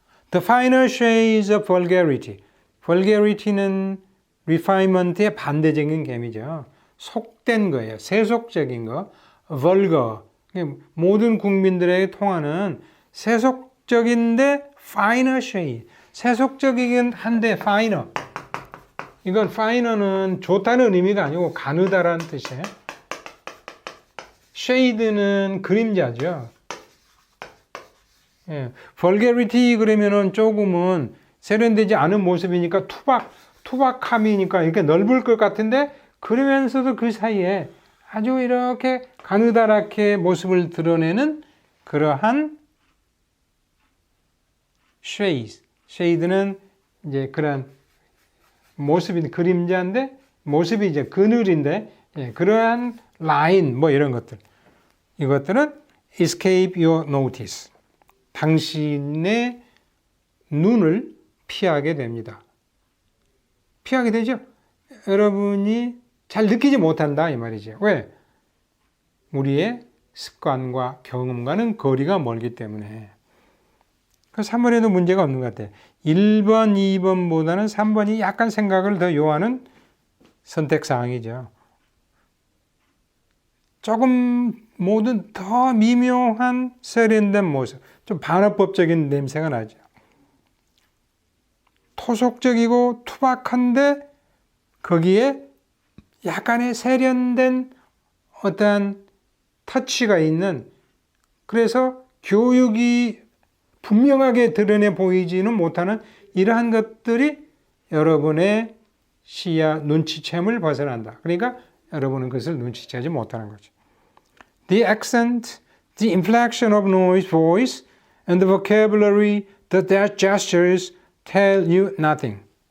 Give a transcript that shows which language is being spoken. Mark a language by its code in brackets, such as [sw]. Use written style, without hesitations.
[en] The finer shades of vulgarity. [ko] vulgarity는 refinement의 반대적인 개념이죠. 속된 거예요. 세속적인 거. vulgar. 모든 국민들에게 통하는 세속적인데 finer shade. 세속적이긴 한데 finer. 이건 finer는 좋다는 의미가 아니고 가느다라는 뜻이에요. shade는 그림자죠. 예. vulgarity 그러면은 조금은 세련되지 않은 모습이니까 투박함이니까 이렇게 넓을 것 같은데 그러면서도 그 사이에 아주 이렇게 가느다랗게 모습을 드러내는 그러한 shade. shade는 이제 그런 모습인 그림자인데 모습이 이제 그늘인데 예, 그러한 라인 뭐 이런 것들. 이것들은 [en] escape your notice. [ko] 당신의 눈을 피하게 됩니다. 피하게 되죠? 여러분이 잘 느끼지 못한다 이 말이죠. 왜? 우리의 습관과 경험과는 거리가 멀기 때문에. 그래서 3번에도 문제가 없는 것 같아요. 1번, 2번보다는 3번이 약간 생각을 더 요하는 선택사항이죠. 조금 모든 더 미묘한 세련된 모습, 좀 반어법적인 냄새가 나죠. 토속적이고 투박한데 거기에 약간의 세련된 어떠한 터치가 있는, 그래서 교육이 분명하게 드러내 보이지는 못하는 이러한 것들이 여러분의 시야 눈치챔을 벗어난다. 그러니까 여러분은 그것을 눈치채지 못하는 거죠. [en] The accent, the inflection of voice, and the vocabulary, the gestures tell you nothing.